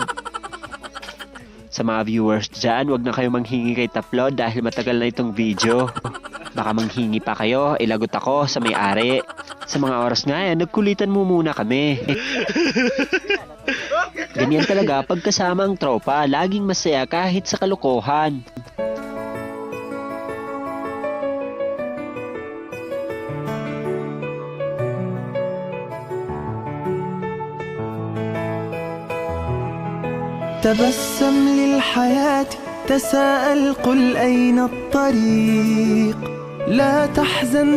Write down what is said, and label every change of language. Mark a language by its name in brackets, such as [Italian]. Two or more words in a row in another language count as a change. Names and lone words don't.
[Filipino] Sa mga viewers dyan, wag na kayo manghingi kay Taplod dahil matagal na itong video. Baka manghingi pa kayo, ilagot ako sa may-ari. Sa mga oras nga yan, nagkulitan mo muna kami. Ganyan talaga pagkasama ang tropa, laging masaya kahit sa kalokohan. [Arabic] تبسم للحياة تساءل قل أين الطريق لا تحزن